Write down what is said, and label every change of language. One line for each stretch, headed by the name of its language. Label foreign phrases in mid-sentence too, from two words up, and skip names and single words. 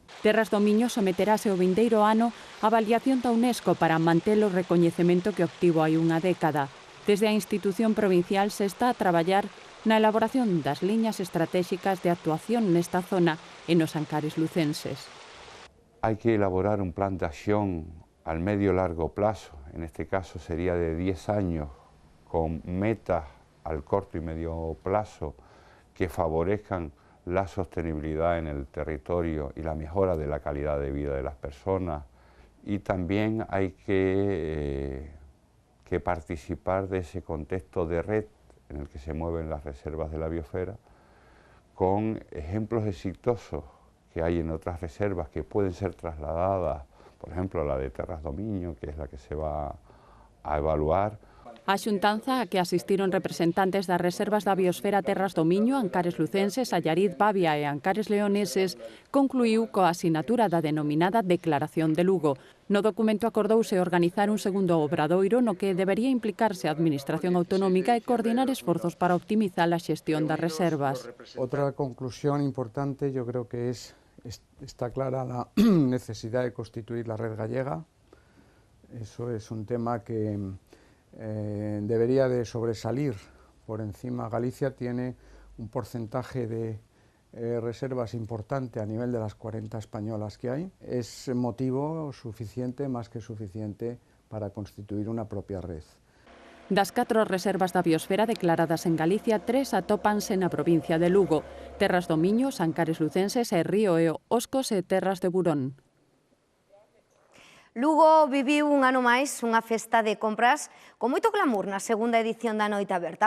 Galician: Terras do Miño someterase o vindeiro ano a avaliación da UNESCO para manter o recoñecemento que obtivo hai unha década. Desde a institución provincial se está a traballar na elaboración das liñas estratégicas de actuación nesta zona e nos Ancares lucenses.
Spanish: Hay que elaborar un plan de acción al medio-largo plazo, en este caso sería de 10 años, con metas al corto y medio plazo que favorezcan la sostenibilidad en el territorio y la mejora de la calidad de vida de las personas. Y también hay que participar de ese contexto de red en el que se mueven las reservas de la biosfera, con ejemplos exitosos que hay en otras reservas que pueden ser trasladadas, por ejemplo, la de Terras do Miño, que es la que se va a evaluar.
Galician: A xuntanza a que asistiron representantes das reservas da biosfera Terras do Miño, Ancares lucenses, Allariz, Babia e Ancares leoneses, concluiu coa asinatura da denominada Declaración de Lugo. No documento acordouse organizar un segundo obradoiro no que debería implicarse a Administración Autonómica e coordinar esforzos para optimizar a xestión das reservas. Outra conclusión importante
Spanish: yo creo que está clara la necesidad de constituir la red gallega. Eso es un tema que debería de sobresalir por encima. Galicia tiene un porcentaje de reservas importante a nivel de las 40 españolas que hay. Es motivo suficiente, más que suficiente, para constituir una propia red.
Galician: Das 4 reservas da biosfera declaradas en Galicia, 3 atópanse na provincia de Lugo: Terras do Miño, Ancares lucenses e Río Eo, Oscos e Terras de Burón. Lugo viviu un ano máis unha festa de compras con moito glamour na segunda edición da Noite Aberta.